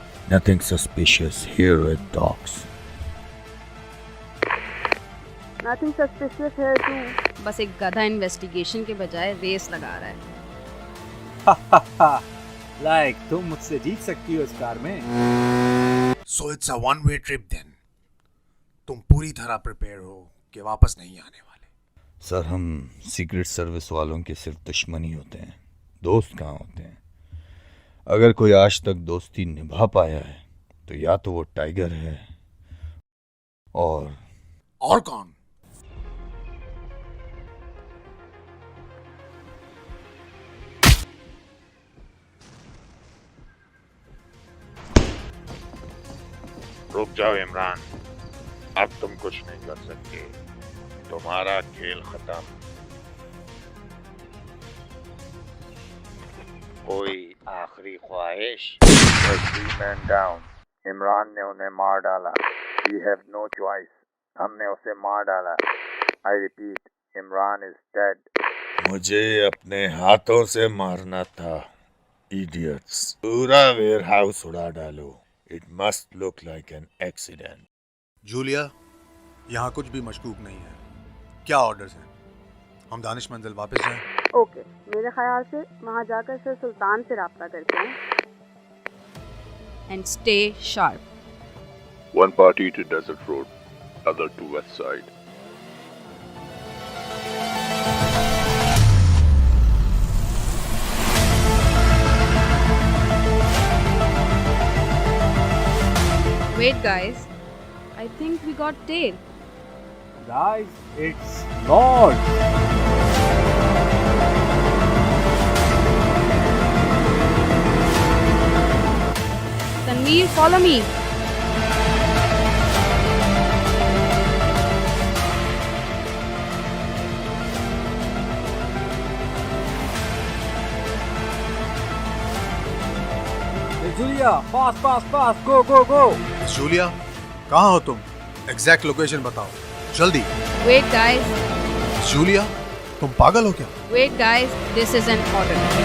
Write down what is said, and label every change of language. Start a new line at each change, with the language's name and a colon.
English: Nothing suspicious here at Docks. Nothing suspicious here too.
Hindi: बस एक गधा इन्वेस्टिगेशन के बजाय रेस लगा रहा है। लाइक तुम मुझसे जीत सकती हो इस कार में।
English: So it's a one way trip then.
Hindi: तुम पूरी तरह प्रिपेयर हो कि वापस नहीं आने वाले। सर, हम सीक्रेट सर्विस वालों के सिर्फ दुश्मन ही होते हैं, दोस्त कहाँ होते हैं। अगर कोई आज तक दोस्ती निभा पाया है तो या तो वो टाइगर है और कौन? रुक जाओ इमरान, अब तुम कुछ नहीं कर सकते, तुम्हारा खेल खत्म। कोई आखिरी ख्वाहिश?
English: 3 men down।
Hindi: इमरान ने उन्हें मार डाला।
English: We have no choice।
Hindi: हमने उसे मार डाला।
English: I repeat, Imran is dead।
Hindi: मुझे अपने हाथों से मारना था, इडियट्स। पूरा वेयर हाउस उड़ा डालो।
English: It must look like an accident.
Hindi: Julia, यहाँ कुछ भी मशकूक नहीं है। क्या ऑर्डर्स हैं? हम दानिश मंजिल वापस जाएं? ओके, मेरे ख्याल से वहाँ जाकर सर सुल्तान से राब्ता करते हैं।
English: And stay sharp. One party to Desert Road, other to West Side। Wait guys, I think we got tail. Guys, it's Lord। Tanveer, follow me। Julia, fast fast fast, go go go.
Hindi: Miss Julia, कहाँ हो तुम? Exact location बताओ, जल्दी।
English: Wait guys,
Hindi: miss Julia, तुम पागल हो क्या?
English: wait guys, this is an order।